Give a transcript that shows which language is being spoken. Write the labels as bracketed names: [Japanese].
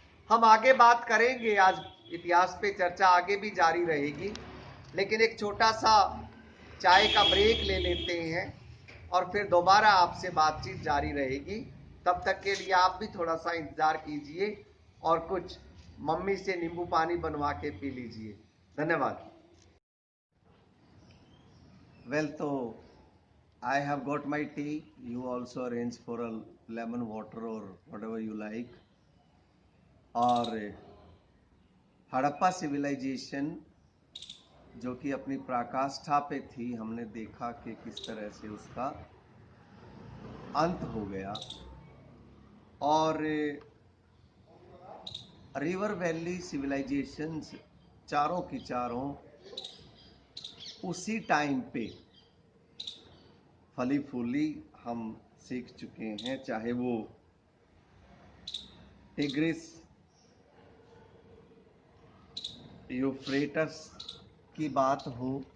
[Hindi] हम आगे बात करेंगे, आज इतिहास पे चर्चा आगे भी जारी रहेगी, लेकिन एक छोटा सा चाय का ब्रेक ले लेते हैं और फिर दोबारा आपसे बातचीत जारी रहेगी। तब तक के लिए आप भी थोड़ा सा इंतजार कीजिए और कुछ मम्मी से नींबू पानी बनवा के पी लीजिए। धन्यवाद। [English] well, [Hindi] तो [English] I have got my tea. You also arrange for a lemon water or whatever you like. [Hindi] और हड़प्पा सिविलाइजेशन जो कि अपनी पराकाष्ठा पे थी, हमने देखा कि किस तरह से उसका अंत हो गया और रिवर वैली सिविलाइजेशंस चारों की चारों उसी टाइम पे फली फूली हम सीख चुके हैं, चाहे वो टिग्रिस यूफ्रेटस की बात हो।